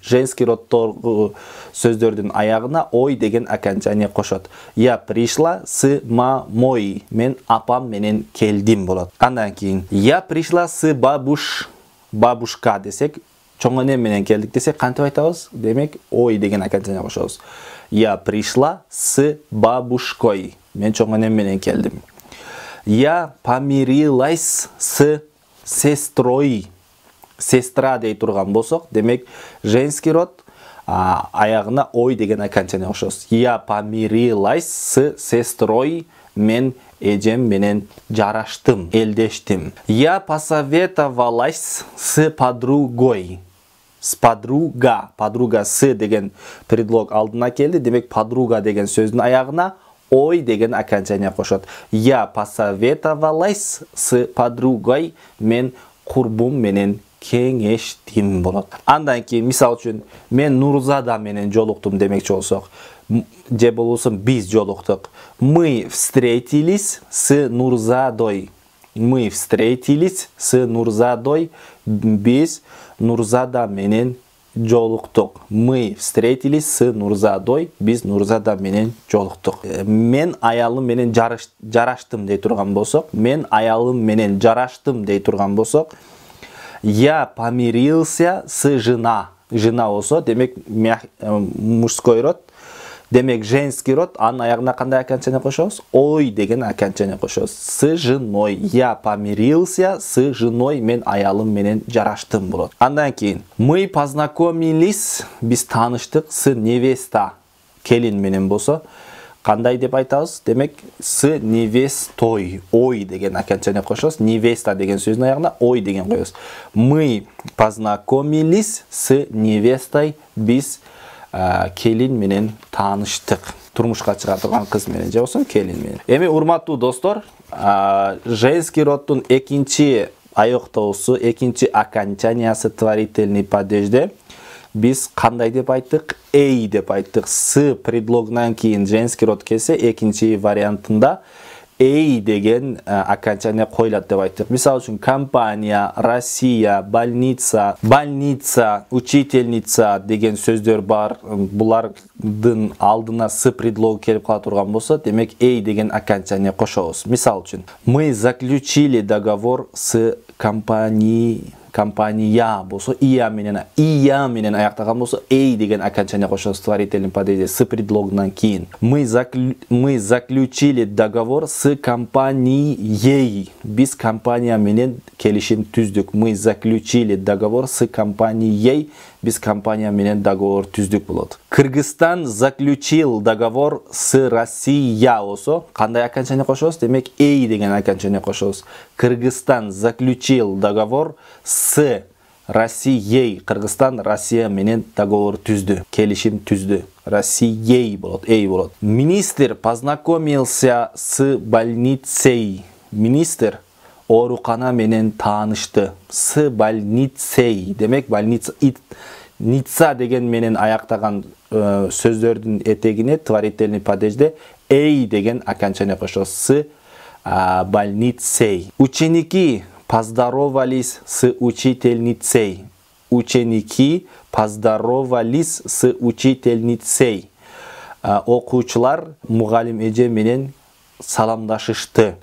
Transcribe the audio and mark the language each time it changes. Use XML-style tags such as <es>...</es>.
<ky>Женский родтогу сөздөрдүн аягына ой деген окончание кошот.</ky> <ru>Я пришла с мамой.</ru> <ky>Мен апам менен келдим болот. Андан кийин,</ky> <ru>я пришла с бабушка</ru> <ky>десек, чоң эне менен келдик десек, кантип айтабыз? Демек, ой деген окончание кошобуз.</ky> <ru>Я пришла с бабушкой.</ru> <ky>Мен чоң энем менен келдим.</ky> <ru>Я помирилась с сестрой.</ru> <ky>Сестра дей турган болсок, демек, женский род аягына ой деген окончание кошобуз.</ky> <ru>Я помирилась с сестрой.</ru> <ky>Мен эжем менен жараштым, элдештим.</ky> <ru>Я посоветовалась с подругой. С подруга.</ru> <ky>Подруга с деген предлог алдына келди. Демек, подруга деген сөздүн аягына ой деген окончание кошот.</ky> <ru>Я посоветовалась с подругой.</ru> <ky>Мен курбум менен кеңештим болот. Андан кийин, мисал үчүн, мен Нурзада менен жолуктум демекчи болсок, же болбосо биз жолуктук.</ky> <ru>Мы встретились с Нурзадой. Мы встретились с Нурзадой.</ru> <ky>Биз Нурзада менен жолуктук.</ky> <ru>Мы встретились с Нурзадой.</ru> <ky>Биз Нурзада менен жолуктук. Мен аялым менен жараштым дей турган болсок, мен аялым менен жараштым дей турган болсок,</ky> <ru>я помирился с жена.</ru> <ky>Жена болсо, демек мужской род. Демек женский род, анын аягына кандай окончание кошобуз? Ой деген окончание кошобуз.</ky> <ru>С женой. Я помирился с женой.</ru> <ky>Мен аялым менен жараштым болот. Андан кийин,</ky> <ru>мы познакомились,</ru> <ky>биз тааныштык с невеста. Келин менен болсо, Кандай деп айтабыз? Демек,</ky> <ru>с невестой,</ru> <ky>ой деген окончание кошобуз. Невеста деген сөздүн аягына ой деген коебуз.</ky> <ru>Мы познакомились с невестой,</ru> <ky>биз келин менен тааныштык. Турмушка чыга турган кыз менен же болсо келин менен. Эми урматтуу достор, женский роддун экинчи айыктоосу, экинчи окончаниясы творительный падежде biz qanday deb ayttık? Ey deb ayttık. S предлогынан кейін женский род келсе, экинчи вариантында ey деген окончание коюлат деп айттык. Мисалы үчүн компания, Россия, больница, учительница деген сөздөр бар. Булардын алдына с предлогу келип кала турган болсо, демек ey деген окончание кошобуз. Мисалы үчүн,</ky> <ru>мы заключили договор с компания</ru> <ky>болсо, ия менен аяктаган болсо, ey деген окончание кошобуз творительный падежде с предлогунан кийин.</ky> <ru>Мы заключили договор с компанией.</ru> <ky>Биз компания менен келишим түздүк.</ky> <ru>Мы заключили договор с компанией.</ru> <ky>Биз компания менен договор түздүк болот.</ky> <ru>Кыргызстан заключил договор с Россия</ru> <ky>болсо, кандай окончание кошобуз? Демек ey деген окончание кошобуз.</ky> <ru>Кыргызстан заключил договор с Россией.</ru> <ky>Кыргызстан Россия менен договор түздү, келишим түздү.</ky> <ru>Россией</ru> <ky>болот, ey болот.</ky> <ru>Министр познакомился с больницей.</ru> <ky>Министр оорукана менен таанышты.</ky> <ru>С больницей.</ru> <ky>Демек больница Ница деген менен аяктаган сөздөрдүн этегине творительный падежде ey деген окончание кошобуз.</ky> <ru>С больницей. Ученики поздоровались с учительницей. Ученики поздоровались с учительницей.</ru> <ky>Окуучулар мугалим эже менен саламдашышты.</ky>